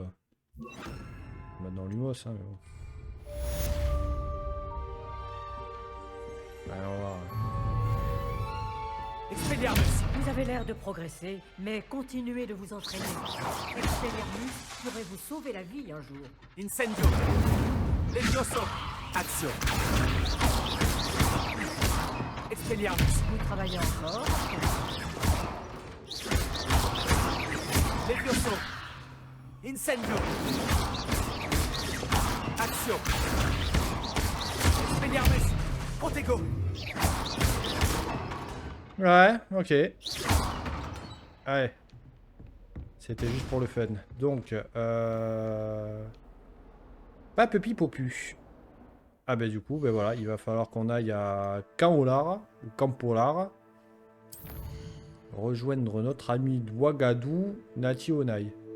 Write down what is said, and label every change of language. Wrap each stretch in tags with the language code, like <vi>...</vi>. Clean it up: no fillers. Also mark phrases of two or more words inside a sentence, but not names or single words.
<fr>Maintenant, Lumos, hein, mais bon. Allez, on va voir. Expelliarmus! Vous avez l'air de progresser, mais continuez de vous entraîner. Expelliarmus pourrait vous sauver la vie un jour. Incendio! Levioso! Action! Expelliarmus! Vous travaillez encore? Levioso! Incendio! Action! Expelliarmus! Protego! Ouais, ok. Ouais. C'était juste pour le fun. Donc, pas Pupi Popu. Ah ben du coup, ben voilà, il va falloir qu'on aille à Campolar, ou Campolar, rejoindre notre ami Ouagadou, Nati Onai.</fr>